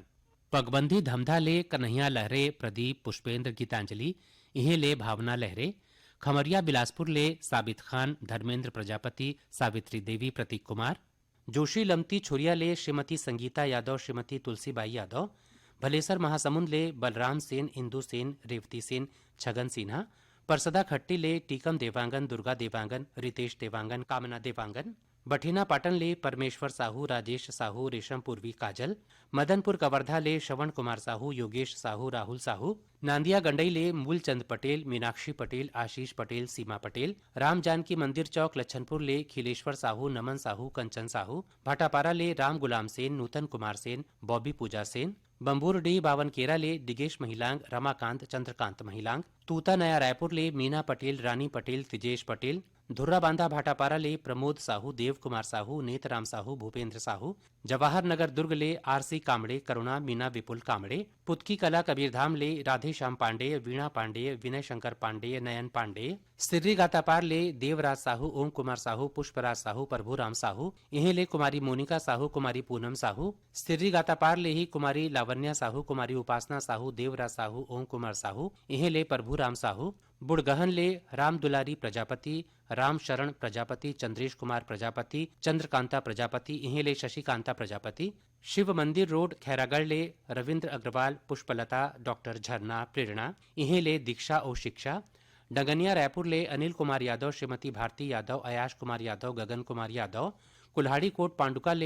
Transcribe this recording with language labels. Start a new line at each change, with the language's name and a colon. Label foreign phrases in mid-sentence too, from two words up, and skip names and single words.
Chhattisgarhi: पगबंदी धमधा ले कन्हैया लहरे प्रदीप पुष्पेंद्र गीतांजलि इहे ले भावना लहरे, खमरिया बिलासपुर ले साबित खान धर्मेंद्र प्रजापति सावित्री देवी प्रतीक कुमार, जोशी लमती छुरिया ले श्रीमती संगीता यादव श्रीमती तुलसीबाई यादव, भलेसर महासमुंद ले बलराम सेन इंदु सेन रेवती सेन छगन सिन्हा, परसदा खट्टी ले टीकम देवांगन दुर्गा देवांगन रितेश देवांगन कामना देवांगन, बठिना पाटन ले परमेश्वर साहू राजेश साहू रेशम पूर्वी काजल, मदनपुर कवर्धा ले श्रवण कुमार साहू योगेश साहू राहुल साहू, नांदिया गंडई ले मूलचंद पटेल मीनाक्षी पटेल आशीष पटेल सीमा पटेल, राम जानकी मंदिर चौक लच्छनपुर ले खिलेश्वर साहू नमन साहू कंचन साहू, भाटापारा ले राम गुलाम सेन नूतन कुमार सेन बॉबी पूजा सेन, बम्बूरडी बावनकेरा ले दिगेश महिलांग रमाकांत चंद्रकांत महिलांग, तूता नया रायपुर ले मीना पटेल रानी पटेल तिजेश पटेल, धुर्रा बांधा भाटापारा ले प्रमोद साहू देव कुमार साहू नेतराम साहू भूपेंद्र साहू, जवाहर नगर दुर्ग ले आरसी कामड़े करुणा मीना विपुल कामड़े, पुतकी कला कबीरधाम ले राधे श्याम पांडे वीणा पांडे विनय शंकर पांडे नयन पांडे, सिर्री गातापार ले देवराज साहू ओम कुमार साहू पुष्पराज साहू प्रभुराम साहू इहे ले कुमारी मोनिका साहू कुमारी पूनम साहू, सिर्री गातापार ले ही कुमारी लावण्या साहू कुमारी उपासना साहू देवराज साहू ओम कुमार साहू इहे ले प्रभुराम साहू, बुड़गहन ले राम दुलारी प्रजापति राम शरण प्रजापति चंद्रेश कुमार प्रजापति चंद्रकांता प्रजापति इहे ले शशिकांता प्रजापति, शिव मंदिर रोड खैरागढ़ ले रविंद्र अग्रवाल पुष्पलता डॉक्टर झरना प्रेरणा इहे ले दीक्षा और शिक्षा, डगनिया रायपुर ले अनिल कुमार यादव श्रीमती भारती यादव अयाश कुमार यादव गगन कुमार यादव, कुल्हाड़ी कोट पांडुका ले